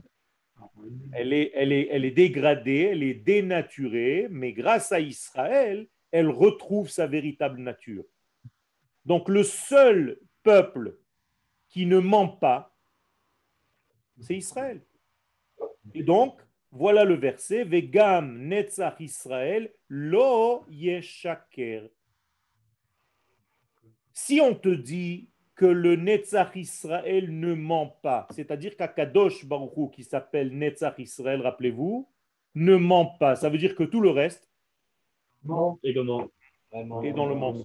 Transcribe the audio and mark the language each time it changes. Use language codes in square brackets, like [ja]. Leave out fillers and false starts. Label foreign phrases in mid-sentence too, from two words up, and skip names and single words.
[fr] Elle est dégradée, elle est dénaturée, mais grâce à Israël, elle retrouve sa véritable nature. Donc le seul peuple qui ne ment pas, c'est Israël. Et donc, voilà le verset, [he] וגם נצח ישראל לא ישקר. [fr] Si on te dit que le Netzach Israël ne ment pas, c'est-à-dire qu' [he] הקדוש ברוך הוא, [fr] qui s'appelle Netzach Israël, rappelez-vous, ne ment pas, ça veut dire que tout le reste Et comment? est dans le mensonge.